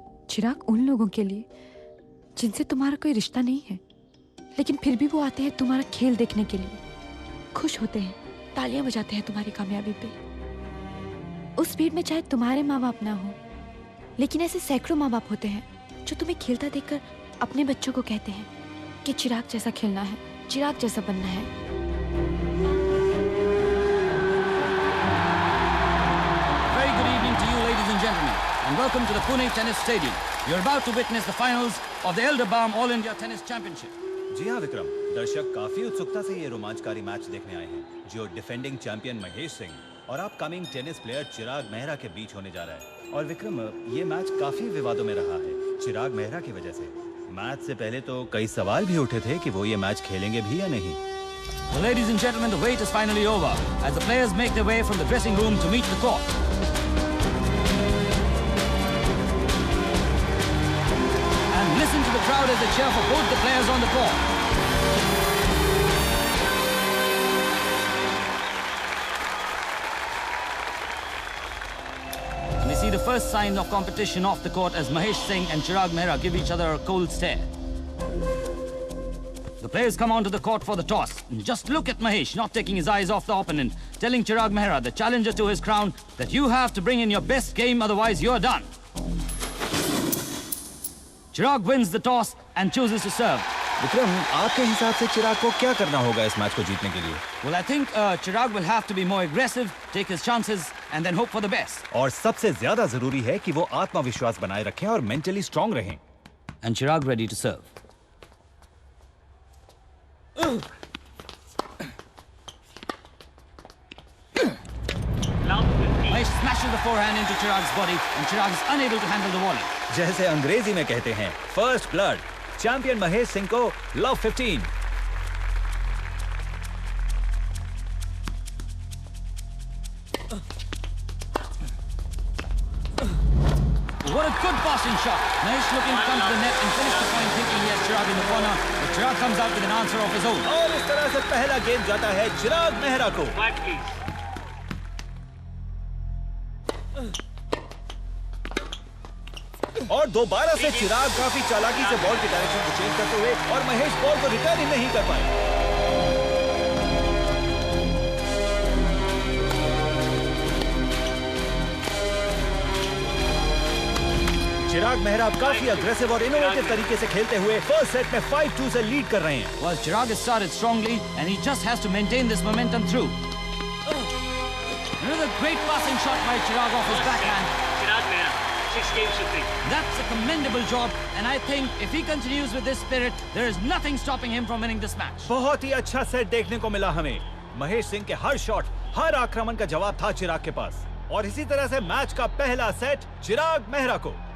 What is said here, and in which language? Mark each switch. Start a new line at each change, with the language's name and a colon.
Hindi: चिराग, उन लोगों के लिए जिनसे तुम्हारा कोई रिश्ता नहीं है, लेकिन फिर भी वो आते हैं तुम्हारा खेल देखने के लिए, खुश होते हैं, तालियां बजाते हैं तुम्हारी कामयाबी पे। उस भीड़ में चाहे तुम्हारे माँ बाप ना हो, लेकिन ऐसे सैकड़ों माँ बाप होते हैं जो तुम्हें खेलता देखकर अपने बच्चों को कहते हैं कि चिराग जैसा खेलना है, चिराग जैसा बनना है।
English: Very good evening to you, ladies and gentlemen, and welcome to the Pune Tennis Stadium. You're about to witness the finals of the Elderbalm All India Tennis Championship.
Hindi: जी हाँ विक्रम, दर्शक काफी उत्सुकता से ये रोमांचकारी मैच देखने आए हैं, जो डिफेंडिंग चैंपियन महेश सिंह और अपकमिंग टेनिस प्लेयर चिराग मेहरा के बीच होने जा रहा है। और विक्रम, ये मैच काफी विवादों में रहा है चिराग मेहरा की वजह से। मैच से पहले तो कई सवाल भी उठे थे कि वो ये मैच खेलेंगे भी या नहीं।
English: Well, ladies and gentlemen, the wait is finally over as the players make their way from the dressing room to meet the court. And listen to the crowd as they cheer for both the players on the court. And we see the first sign of competition off the court as Mahesh Singh and Chirag Mehra give each other a cold stare. The players come onto the court for the toss. And just look at Mahesh not taking his eyes off the opponent, telling Chirag Mehra, the challenger to his crown, that you have to bring in your best game, otherwise you're done. Chirag wins the toss and chooses to serve.
Hindi: Vikram, आपके हिसाब से चिराग को क्या करना होगा इस match को जीतने के लिए?
English: Well, I think Chirag will have to be more aggressive, take his chances, and then hope for the best.
Hindi: और सबसे ज्यादा जरूरी है कि वो आत्मविश्वास बनाए रखें और मेंटली स्ट्रांग रहें।
English: And Chirag ready to serve. Mahesh smashes the forehand into Chirag's body and Chirag is unable to handle the volley.
Hindi: जैसे अंग्रेजी में कहते हैं,
English: first blood,
Hindi: champion Mahesh Singh को love 15।
English: What a good passing shot. Mahesh looking to come to the net and finish the point thinking he has Chirag in the corner, but Chirag comes out with an answer of his own.
Hindi: और इस तरह से पहला game जाता है चिराग मेहरा को। और दोबारा से चिराग काफी चालाकी से बॉल की डायरेक्शन को चेंज करते हुए और महेश बॉल को रिटर्न ही नहीं कर पाए। चिराग मेहरा काफी अग्रेसिव और इनोवेटिव तरीके से खेलते हुए फर्स्ट सेट में 5-2 से लीड कर रहे हैं।
English: Well, Chirag has started strongly and he just has to maintain this momentum through. Another great passing shot by Chirag off his backhand. Chirag Mehra, 6 games to 3. That's a commendable job and I think if he continues with this spirit, there is nothing stopping him from winning this match.
Hindi: बहुत ही अच्छा set देखने को मिला हमें। महेश सिंह के हर shot, हर आक्रमण का जवाब था चिराग के पास और इसी तरह से मैच का पहला सेट चिराग मेहरा को।